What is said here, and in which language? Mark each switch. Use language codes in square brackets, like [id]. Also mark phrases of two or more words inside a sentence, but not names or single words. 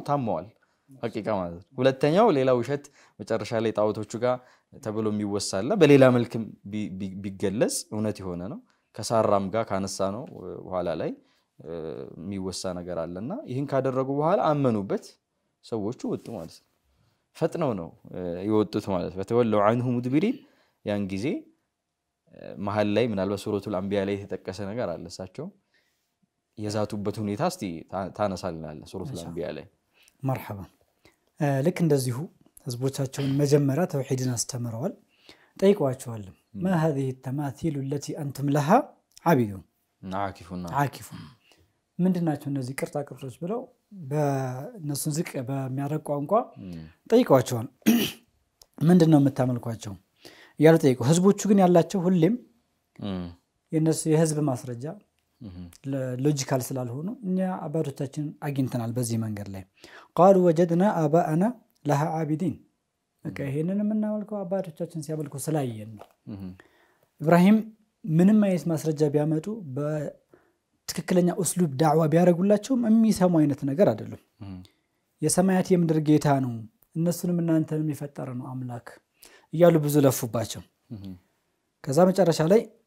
[am] ታመዋል ሐቂቃ ማለት ሁለተኛው ሌላ ውሸት መጨረሻ ላይ ጣዖቶቹ ጋር ተብሎ የሚወሳለ በሌላ መልክ ቢገለጽ እውነት የሆነ ነው ከሳራም ጋር ካነሳ ነው በኋላ ላይ የሚወሳ ነገር አለና ይህን ካደረጉ በኋላ አመኑበት ሰዎቹ ወጡ ማለት ነው ፈጥነው ነው ይወጡት ማለት [ar] فتولوا عنه مدبرين [am] ያን ጊዜ መሐል ላይ ምናልባት ሱረቱል አንቢያ ላይ የተጠቀሰ ነገር አለ እሳቸው የዛቱበት ሁኔታ እስቲ ታነሳልናል ሱረቱል አንቢያ ላይ مرحبا ልክ እንደዚሁ ህዝቦቻቸውን መጀመሪያ ተውሂድን አስተምረዋል ጠይቀዋቸዋል [ar] ما هذه التماثيل التي انتم لها عابدون عاكفون [am] ምንድናቸው እነዚህ ቅርጻ ቅርጾች ብለው በነሱን ዝቅ በሚያረቅ ቋንቋ ጠይቀዋቸዋል ምንድነው የምታመልኳቸው ያሉ ጠይቀው ህዝቦቹ ግን ያላቸው ሁሌም የነሱ የህዝብ ማስረጃ ሎጂካል ስላልሆኑ እኛ አባቶቻችን አግኝተናል በዚህ መንገድ ላይ [ar] قالوا وجدنا آباءنا لها عابدين [am] በቃ ይሄንን የምናመልከው አባቶቻችን ሲያመልኩ ስላየን ነው ኢብራሂም ምንም አይነት ማስረጃ ቢያመጡ በትክክለኛ [ar] أسلوب دعوة [am] ቢያረጉላቸው የሚሰሙ አይነት ነገር አይደለም የሰማያት የምድር ጌታ ነው እነሱንም እናንተንም የፈጠረ ነው አምላክ እያሉ ብዙ ለፉባቸው ከዛ መጨረሻ ላይ